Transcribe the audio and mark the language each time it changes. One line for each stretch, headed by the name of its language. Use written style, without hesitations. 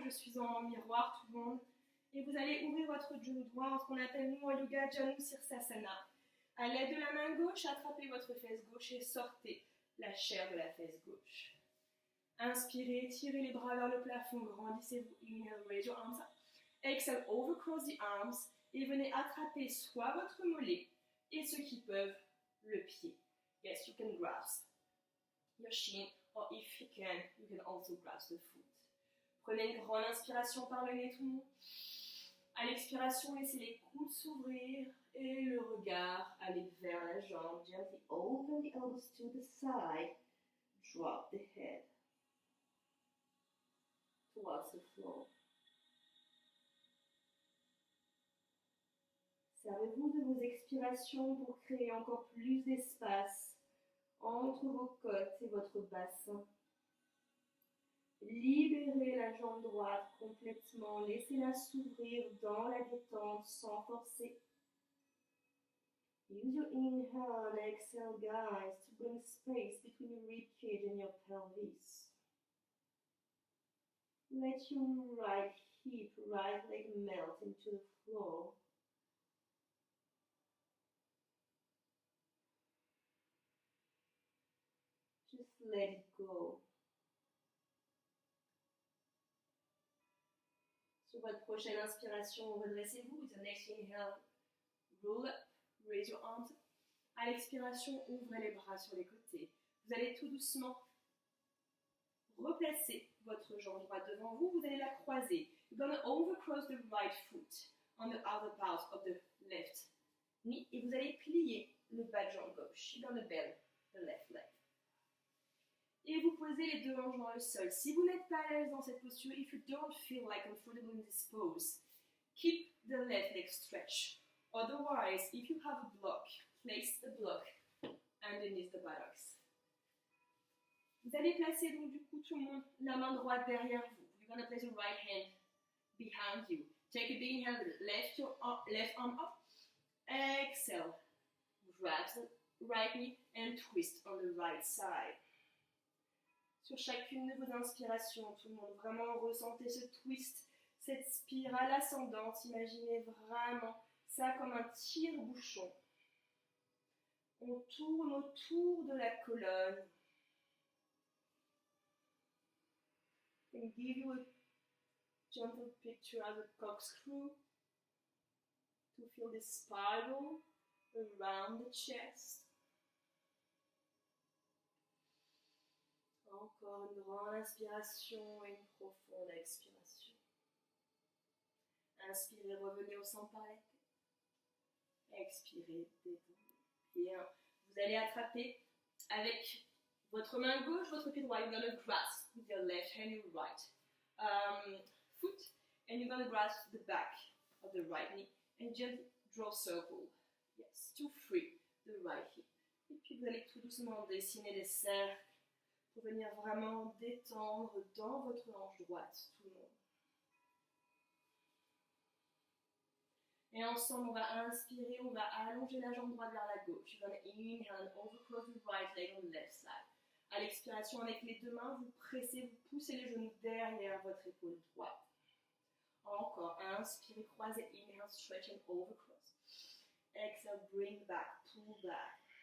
French: Je suis en miroir, tout le monde. Et vous allez ouvrir votre genou droit en ce qu'on appelle nous en yoga Janu Sirsasana. À l'aide de la main gauche, attrapez votre fesse gauche et sortez la chair de la fesse gauche. Inspirez, tirez les bras vers le plafond, grandissez-vous.
English: Inhale, raise your arms up. Exhale, overcross the arms.
French: Et venez attraper soit votre mollet et ceux qui peuvent, le pied.
English: Yes, you can grasp your shin, or if you can also grasp the foot.
French: Prenez une grande inspiration par le nez, tout le monde. À l'expiration, laissez les coudes s'ouvrir et le regard aller vers la jambe.
English: Gently open the elbows to the side. Drop the head towards the floor.
French: Servez-vous de vos expirations pour créer encore plus d'espace entre vos côtes et votre bassin. Libérez la jambe droite complètement, laissez-la s'ouvrir dans la détente sans forcer.
English: Use your inhale and exhale, guys, to bring space between your ribcage and your pelvis. Let your right hip, right leg melt into the floor. Just let it go.
French: Sur votre prochaine inspiration, redressez-vous.
English: With the next inhale, roll up, raise your arms.
French: À l'expiration, ouvrez les bras sur les côtés. Vous allez tout doucement replacer votre jambe droite devant vous. Vous allez la croiser.
English: You're going to overcross the right foot on the other part of the left knee.
French: Et vous allez plier le bas de jambe gauche.
English: You're going to bend the left leg.
French: Et vous posez les deux hanches dans le sol. Si vous n'êtes pas à l'aise dans cette posture,
English: if you don't feel like comfortable in this pose, keep the left leg stretched. Otherwise, if you have a block, place a block underneath the buttocks.
French: Vous allez placer donc du coup tout le monde la main droite derrière vous.
English: You're going to place your right hand behind you. Take a big inhale, left arm up. Exhale. Grab the right knee and twist on the right side.
French: Sur chacune de vos inspirations, tout le monde, vraiment ressentez ce twist, cette spirale ascendante. Imaginez vraiment ça comme un tire-bouchon. On tourne autour de la colonne.
English: And give you a gentle picture as a corkscrew to feel the spiral around the chest.
French: Encore une grande inspiration et une profonde expiration. Inspirez, revenez au centre par la tête. Expirez, détendez. Bien. Vous allez attraper avec votre main gauche, votre pied droit.
English: You're going to grasp with your left hand your right foot. And you're going to grasp the back of the right knee. And gently draw a circle. Yes, to free the right hip.
French: Et puis vous allez tout doucement dessiner des cercles pour venir vraiment détendre dans votre hanche droite, tout le monde. Et ensemble, on va inspirer, on va allonger la jambe droite vers la gauche.
English: You're going to inhale and overcross the right leg on the left side.
French: À l'expiration, avec les deux mains, vous pressez, vous poussez les genoux derrière votre épaule droite. Encore, inspirez, croisez,
English: inhale, stretch and overcross. Exhale, bring back, pull back.